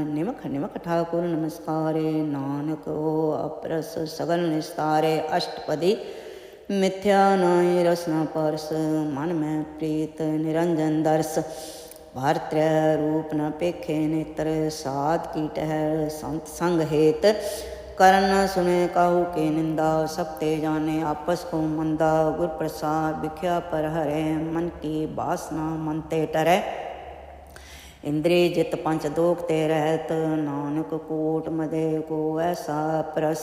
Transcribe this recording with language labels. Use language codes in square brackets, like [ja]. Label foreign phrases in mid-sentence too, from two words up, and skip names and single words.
[pa] ਨਿਮਖ ਨਿਮਖ ਠਾਕੁਰ ਨਮਸਕਾਰੇ, ਨਾਨਕ ਉਹ ਅਪਰਸ ਸਗਲ ਨਿਸਤਾਰੇ। ਅਸ਼ਟਪਦੀ ਮਿਥਿਆ ਨਾਹੀ ਰਸ ਨ ਪਰਸ, ਮਨ ਮੈਂ ਪ੍ਰੀਤ ਨਿਰੰਜਨ ਦਰਸ। ਭਰ ਤ੍ਰੈ ਰੂਪ ਨ ਪੇਖੇ ਨੇਤਰ, ਸਾਧ ਕੀ ਟਹਿ ਸੰਤ ਸੰਗ ਹੇਤ। ਕਰਨ ਨ ਸੁਨੇ ਕਾਹੂ ਕੇ ਨਿੰਦਾ, ਸਭ ਤੇ ਜਾਨੇ ਆਪਸ ਕੋ ਮੰਦਾ। ਗੁਰ ਪ੍ਰਸਾਦ ਬਿਖਿਆ ਪਰ ਹਰੇ, ਮਨ ਕੀ ਵਾਸਨਾ ਮਨ ਤੇ ਟਰੈ। ਇੰਦ੍ਰਿਯ ਜਿਤ ਪੰਚ ਦੋਖ ਤੇ ਰਹਤ, ਨਾਨਕ ਕੋਟ ਮਦੇ ਕੋ ਐਸਾ ਪਰਸ।